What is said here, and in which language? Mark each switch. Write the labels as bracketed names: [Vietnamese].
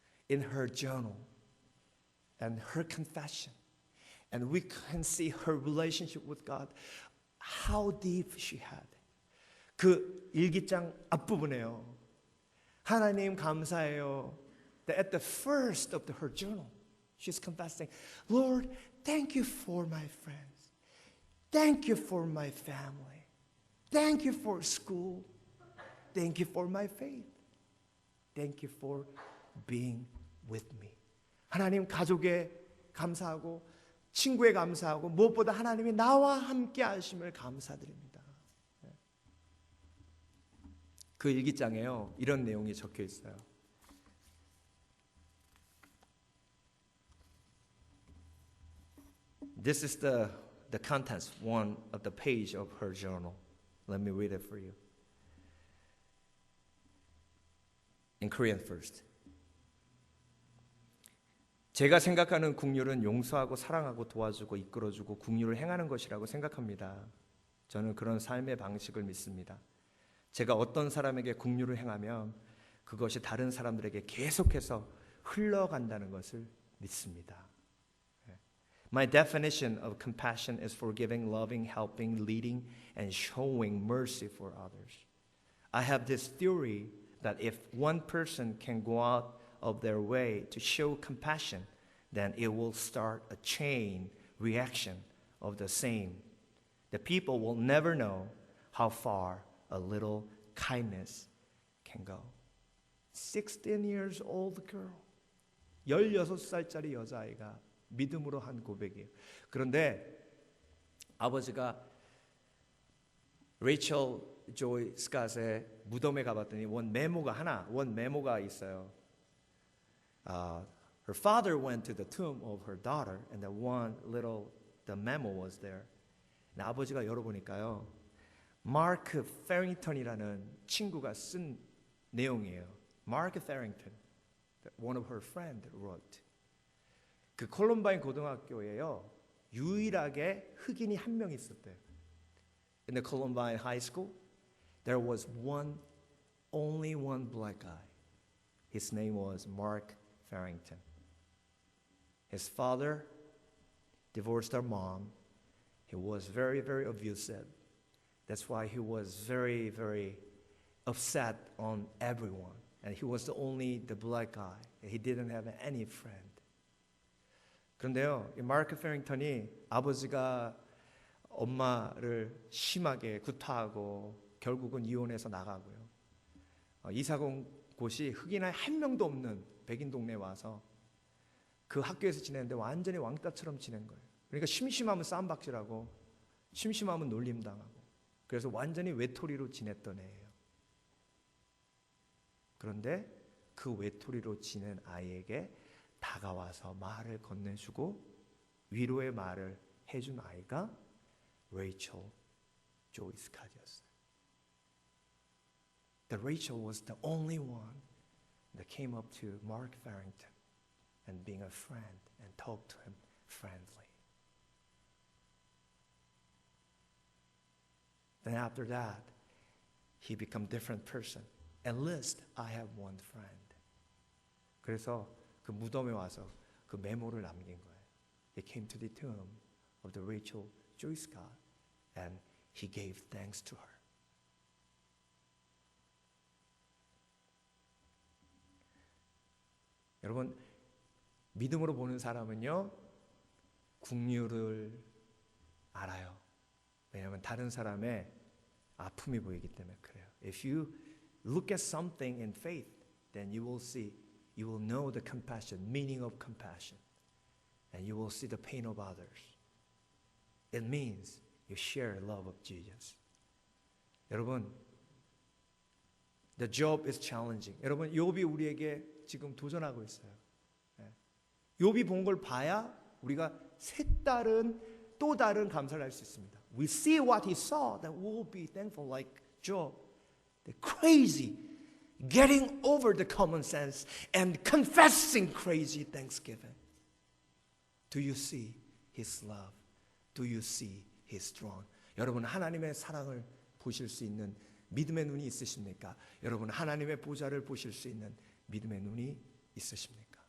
[English] In her journal and her confession. And we can see her relationship with God, how deep she had. [Korean] 그 일기장 앞부분에요. 하나님 감사해요. [English] That at the first of her journal, she's confessing, Lord, thank you for my friends. Thank you for my family. Thank you for school. Thank you for my faith. Thank you for being with me. [Korean] 하나님 가족에 감사하고 친구에 감사하고 무엇보다 하나님이 나와 함께 하심을 감사드립니다. 그 일기장에요, 이런 내용이 적혀 있어요. [English] This is the contents, one of the page of her journal. Let me read it for you. In Korean first. [Korean] 제가 생각하는 긍휼은 용서하고 사랑하고 도와주고 이끌어주고 긍휼을 행하는 것이라고 생각합니다. 저는 그런 삶의 방식을 믿습니다. 제가 어떤 사람에게 긍휼을 행하면 그것이 다른 사람들에게 계속해서 흘러간다는 것을 믿습니다. [English] My definition of compassion is forgiving, loving, helping, leading, and showing mercy for others. I have this theory that if one person can go out of their way to show compassion, then it will start a chain reaction of the same. The people will never know how far a little kindness can go. 16 years old girl. [Korean] 16살짜리 여자아이가 믿음으로 한 고백이에요. 그런데 아버지가 레이첼 조이 스캇의 무덤에 가봤더니 원 메모가 있어요. [English] Her father went to the tomb of her daughter, and the memo was there. [Korean] 아버지가 열어보니까요, 마크 페링턴이라는 친구가 쓴 내용이에요. [English] 마크 페링턴, one of her friend wrote. [Korean] 그 콜럼바인 고등학교에요, 유일하게 흑인이 한 명 있었대요. [English] In the Columbine High School, there was only one black guy. His name was Mark Farrington. His father divorced our mom. He was very, very abusive. That's why he was very, very upset on everyone. And he was the black guy. He didn't have any friend. [Korean] 그런데요, 이 마크 페링턴이 아버지가 엄마를 심하게 구타하고 결국은 이혼해서 나가고요. 이사 온 곳이 흑인 한 명도 없는 백인 동네에 와서 그 학교에서 지내는데 완전히 왕따처럼 지낸 거예요. 그러니까 심심하면 쌈박질하고 심심하면 놀림당하고 그래서 완전히 외톨이로 지냈던 애예요. 그런데 그 외톨이로 지낸 아이에게 다가와서 말을 건네주고 위로의 말을 해준 아이가 레이첼 조이 스캇이었어요. [English] The Rachel was the only one that came up to Mark Farrington and being a friend and talked to him friendly. Then after that, he became a different person. At least I have one friend. [Korean] 그래서 그 무덤에 와서 그 메모를 남긴 거예요. [English] He came to the tomb of the Rachel Joy Scott and he gave thanks to her. [Korean] 여러분, 믿음으로 보는 사람은요, 긍휼을 알아요. 왜냐하면 다른 사람의 아픔이 보이기 때문에 그래요. [English] If you look at something in faith, then you will see, you will know the compassion, meaning of compassion. And you will see the pain of others. It means you share love of Jesus. [Korean] 여러분, [English] the job is challenging. [Korean] 여러분, 욥이 우리에게 지금 도전하고 있어요. 욥이 본 걸 봐야 우리가 색다른 또 다른 감사를 할 수 있습니다. [English] We see what he saw, then we will be thankful like Job. The crazy, getting over the common sense and confessing crazy thanksgiving. Do you see his love? Do you see his throne? [Korean] 여러분 하나님의 사랑을 보실 수 있는 믿음의 눈이 있으십니까? 여러분 하나님의 보좌를 보실 수 있는 믿음의 눈이 있으십니까?